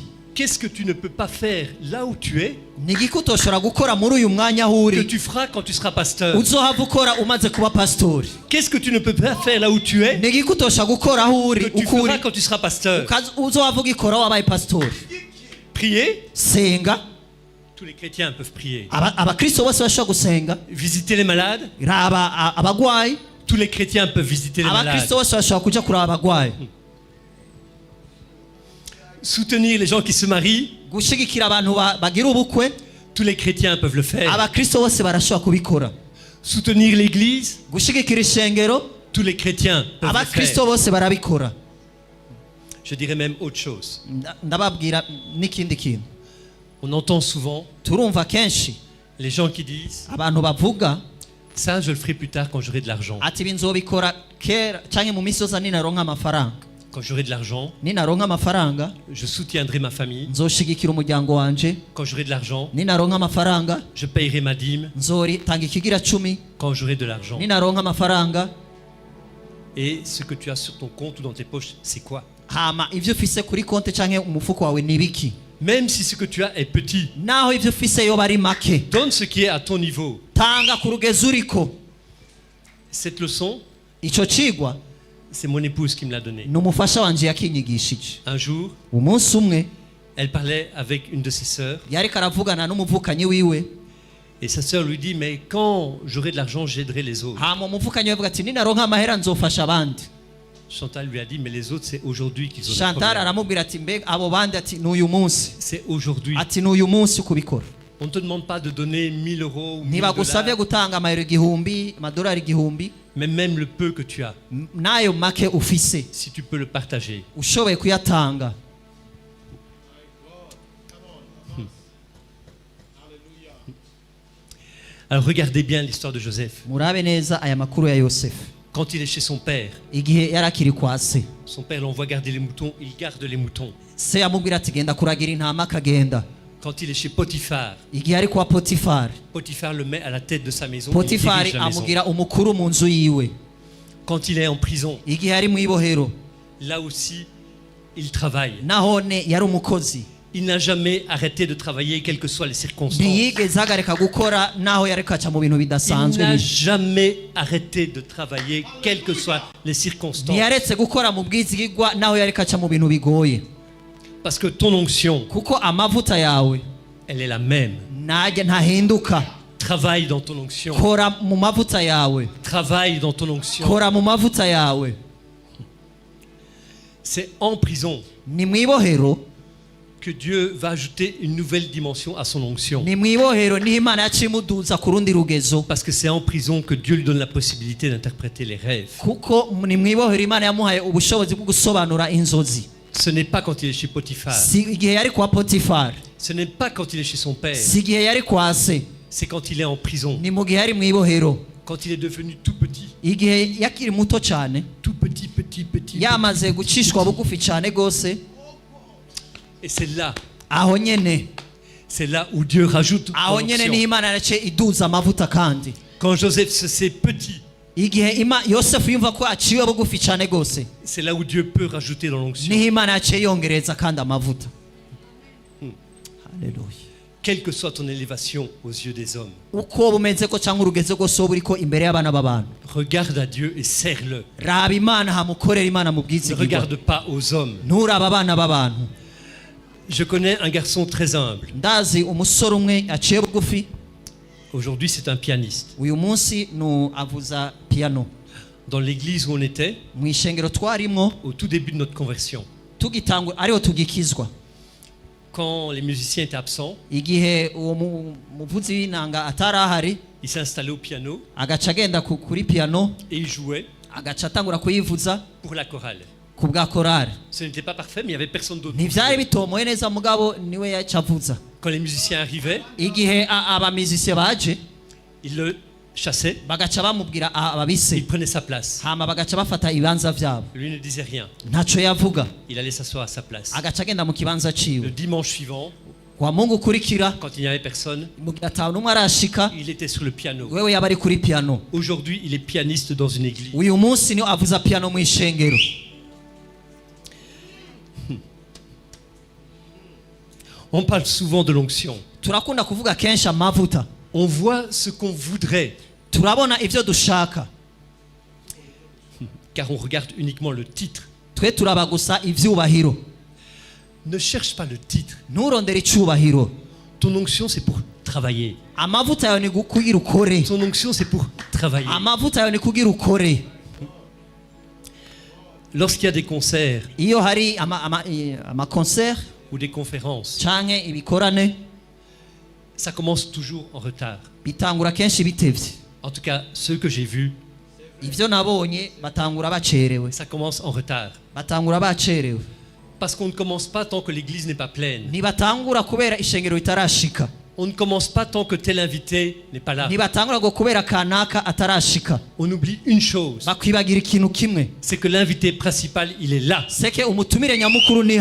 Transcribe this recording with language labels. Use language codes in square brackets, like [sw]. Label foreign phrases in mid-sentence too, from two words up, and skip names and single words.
[fr] Qu'est-ce que tu ne peux pas faire là où tu es, [rn] Ni igiki utoshobora gukora muri uyu mwanya aho [fr] que [rn] uri [fr] tu feras quand tu seras pasteur? [rn] uzohava ukora umaze kuba pastori? [fr] Qu'est-ce que tu ne peux pas faire là où tu es, [rn] Ni igiki utoshobora gukora aho uri [fr] que tu [rn] uko uri [fr] feras quand tu seras pasteur? [rn] uzohava ugikora wabaye pastori? [fr] Prier, [rn] Senga. [fr] tous les chrétiens peuvent prier. [rn] Abakristo bose bashobora gusenga. [fr] Visiter les malades, [rn] Raba abagwayi, [fr] tous les chrétiens peuvent visiter les malades. [rn] abakristo bose bashobora kuja kuraba abagwayi. [fr] Soutenir les gens qui se marient, [rn] Gushigikira abantu bagira ubukwe, [fr] tous les chrétiens peuvent le faire. [rn] abakristo bose barashobora kubikora. [fr] Soutenir l'église, [rn] Gushigikira ishengero, [fr] tous les chrétiens peuvent le [rn] abakristo [fr] faire. [rn] bose barabikora. [fr] Je dirais même autre chose. [rn] Ndababwira n'ikindi kintu. [fr] On entend souvent [rn] Turumva kenshi [fr] les gens qui disent [rn] abantu bavuga [fr] ça je le ferai plus tard quand j'aurai de l'argent. [rn] ati binzobikora kera canke mu misoza ninaronka amafaranga. [fr] Quand j'aurai de l'argent, [rn] Ninaronka amafaranga [fr] je soutiendrai ma famille. [rn] nzoshigikira umuryango wanje. [fr] Quand j'aurai de l'argent, [rn] Ninaronka amafaranga [fr] je payerai ma dîme. [rn] nzori tanga ikigira 10. [fr] Quand j'aurai de l'argent. [rn] Ninaronka amafaranga [fr] Et ce que tu as sur ton compte ou dans tes poches, c'est quoi? [rn] hama ivyo ufise kuri konte canke umufuko wawe nibiki? [fr] Même si ce que tu as est petit, [rn] Naho ivyo ufise yoba ari make, [fr] donne ce qui est à ton niveau. [rn] tanga ku rugezo uriko. [fr] Cette leçon, [rn] Ico cigwa [fr] c'est mon épouse qui me l'a donnée. [rn] ni umufasha wanje yakinyigishije. [fr] Un jour, [rn] Umunsi umwe [fr] elle parlait avec une de ses sœurs [rn] yariko aravugana n'umuvukanyi wiwe, [fr] et sa sœur lui dit mais quand j'aurai de l'argent, j'aiderai les autres. [rn] hama umuvukanyi we avuga ati ninaronka amahera nzofasha abandi. [fr] Chantal lui a dit mais les autres c'est aujourd'hui qu'ils ont des [rn] Chantal [fr] problèmes. [rn] aramubwira ati mbega abo bandi ati n'uyu munsi, [fr] C'est aujourd'hui. [rn] ati n'uyu munsi kubikora. [fr] On ne te demande pas de donner 1000 euros ou 1000 [rn] Ntibagusabye [fr] dollars, [rn] gutanga amayero igihumbi, amadolari igihumbi, [fr] mais même le peu que tu as, [rn] n'ayo make ufise [fr] si tu peux le partager. [rn] ushoboye kuyatanga. [fr] Alors regardez bien l'histoire de Joseph. [rn] Murabe neza aya makuru ya Yosefu. [fr] Quand il est chez son père, [rn] Igihe yarakiri kwa se, [fr] son père l'envoie garder les moutons, il garde les moutons. [rn] se yamubwira ati genda kuragira intama, akagenda. [fr] Quand il est chez Potiphar, [rn] Igihe ari kwa Potifari, [fr] Potiphar le met à la tête de sa maison. Il [rn] Potifari [fr] dirige la maison. [rn] amugira umukuru mu nzu yiwe. [fr] Quand il est en prison, [rn] Igihe ari mu ibohero, [fr] là aussi, il travaille. [rn] nahone yari umukozi. [fr] Il n'a jamais arrêté de travailler, quelles que soient les circonstances. [rn] Ntiyigeze ahagarika gukora naho yariko aca mu bintu [fr] Il [rn] bidasanzwe. [fr] n'a jamais arrêté de travailler, quelles que soient les circonstances. [rn] Ntiyaretse gukora mu bwizigigwa naho yariko aca mu bintu bigoye. [fr] Parce que ton onction, [rn] Kuko amavuta yawe [fr] elle est la même. [rn] najya ntahinduka. [fr] Travaille dans ton onction. [rn] Kora mu mavuta yawe. [fr] Travaille dans ton onction. [rn] Kora mu mavuta yawe. [fr] C'est en prison [rn] Ni mu ibohero, [fr] que Dieu va ajouter une nouvelle dimension à son onction. [rn] ni mu ibohero niho Imana yaciye imuduza ku rundi rugezo. [fr] Parce que c'est en prison que Dieu lui donne la possibilité d'interpréter les rêves. [rn] Kuko ni mu ibohero Imana yamuhaye ubushobozi bwo gusobanura inzozi. [fr] Ce n'est pas quand il est chez Potiphar. [rn] Si igihe yari kwa Potifari, [fr] Ce n'est pas quand il est chez son père. [rn] si igihe yari kwa se, [fr] C'est quand il est en prison. [rn] ni mu gihe yari mu ibohero. [fr] Quand il est devenu tout petit. [rn] Igihe yakiri muto cyane, [fr] Tout petit, petit, petit. [rn] yamaze gucishwa bugufi cyane gose, [fr] Et c'est là. [rn] aho nyene, [fr] C'est là où Dieu rajoute [rn] aho nyene [fr] l'onction. [rn] niho Imana yaciye iduza amavuta kandi. [fr] Quand Joseph se sait petit, [rn] igihe yosefu yumva ko aciwe bugufi cyane gose [fr] c'est là où Dieu peut rajouter dans l'onction. [rn] niho imana yaciye yongereza kandi amavuta. Haleluya. [fr] Quelle que soit ton élévation aux yeux des hommes, [rn] uko bumeze ko cyangwa urugeze rwose wowe uriko imbere y'abana b'abantu, [fr] regarde à Dieu et serre-le. [rn] raba imana hamukorera imana mu [fr] Ne [rn] bwizigirwa, [fr] regarde pas aux hommes. [rn] nturaba abana b'abantu. [fr] Je connais un garçon très humble. [rn] ndazi umusore umwe aciye bugufi, [fr] Aujourd'hui, c'est un pianiste. [rn] uyu munsi avuza piano. [fr] Dans l'église où on était, [rn] mu ishengero twarimwo [fr] au tout début de notre conversion, [rn] tugitangwa ariho tugikizwa, [fr] quand les musiciens étaient absents, [rn] igihe uwo muvuzi w'inanga atari ahari [fr] il s'est installé au piano [rn] agaca agenda kuri piano [fr] et il jouait [rn] agaca atangura kuyivuza [fr] pour la chorale. [rn] ku bwa korari. [fr] Ce n'était pas parfait, mais il n'y avait personne d'autre. [rn] ntibyari bitomoye neza mugabo niwe yaca avuza. [fr] Quand les musiciens arrivaient, [rn] igihe abamizisiye baje [fr] il le chassait, [rn] bagaca bamubwira ababise, [fr] il prenait sa place. [rn] hama bagaca bafata ibibanza byabo, [fr] Lui ne disait rien. [rn] ntaco yavuga, [fr] Il allait s'asseoir à sa place. [rn] agaca agenda mu kibanza [fr] Le [rn] ciwe. [fr] dimanche suivant, [rn] wa mungu ukurikira [fr] quand il n'y avait personne, [rn] mu gihe ata n'umwe arashika, [fr] il était sur le piano. [rn] wewe yaba ari kuri piano. [fr] Aujourd'hui, il est pianiste dans une église. [rn] uyu munsi niyo avuza piano mu ishengero. [fr] On parle souvent de l'onction. [rn] turakunda kuvuga kenshi amavuta, [fr] On voit ce qu'on voudrait, [rn] turabona ivyo dushaka, [fr] car on regarde uniquement le titre. [rn] twe turaba gusa ivyubahiro. [fr] Ne cherche pas le titre. [rn] nturondere icubahiro. [fr] Ton onction, c'est pour travailler. [rn] amavuta yawe ni kugira ukore. [fr] Ton onction, c'est pour travailler. [rn] amavuta yawe ni kugira ukore. [fr] Lorsqu'il y a des concerts [rn] iyo hari amakoncert [fr] ou des conférences, [rn] canke ibikorane [fr] ça commence toujours en retard. [rn] bitangura kenshi bitevye. [fr] En tout cas, ceux que j'ai vus, [rn] ivyo nabonye batangura bacerewe, [fr] ça commence en retard. [rn] batangura bacerewe. [fr] Parce qu'on ne commence pas tant que l'église n'est pas pleine. [rn] ntibatangura kubera ishengero ritarashika, [fr] On ne commence pas tant que tel invité n'est pas là. [rn] ntibatangura ngo kubera kanaka atarashika. [fr] On oublie une chose, [rn] bakwibagira ikintu kimwe, [fr] c'est que l'invité principal, il est là. [rn] seke umutumire nyamukuru ni